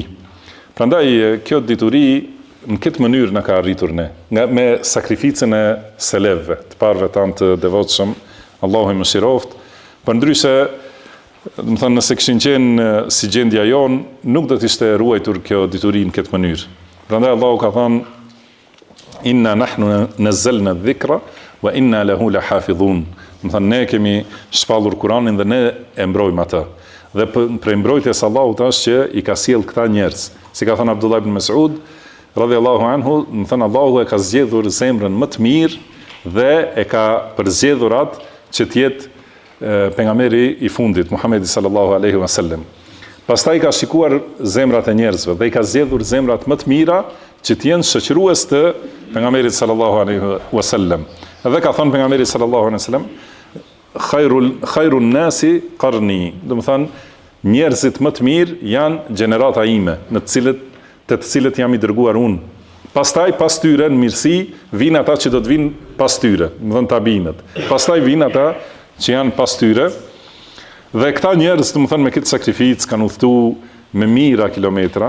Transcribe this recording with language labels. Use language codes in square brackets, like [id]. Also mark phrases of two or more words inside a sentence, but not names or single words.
[sq] Prandaj kjo dituri në këtë mënyrë na ka arritur ne, me sakrificën e selefëve, të parëve tanë të devotshëm, Allahu i mëshiroft, për ndryshe, do të thënë nëse kishin qenë si gjendja jonë, nuk do të ishte ruajtur kjo dituri në këtë mënyrë. Prandaj Allahu ka thënë: [ar] إنا نحن نزلنا الذكر وإنا له لحافظون. [sq] Do të thënë ne kemi shpallur Kur'anin dhe ne e mbrojmë atë. Dhe për mbrojtjes Allahut është që i ka sjell këta njerëz. Si ka thënë Abdullah ibn Mas'ud [ar] رضي الله عنه, [sq] do të thënë Allahu e ka zgjedhur zemrën më të mirë dhe e ka përzgjedhur atë që tjetë pejgamberi i fundit, Muhamedi [ar] صلى الله عليه وسلم. [sq] Pastaj ka shikuar zemrat e njerëzve dhe i ka zgjedhur zemrat më të mira që të jenë shoqërues të pejgamberit [ar] صلى الله عليه وسلم. [sq] Edhe ka thënë pejgamberi [ar] صلى الله عليه وسلم خير الناس قرني, [sq] do të thënë njerëzit më të mirë janë gjenerata ime, të cilët jam i dërguar unë. Pastaj pas tyre në mirësi vinë ata që do të vinë pas tyre, do të thënë tabinët. Pastaj vinë ata që janë pas tyre. Dhe këta njerëz, do të thënë me këtë sakrificë kanë udhëtuar me mijëra kilometra.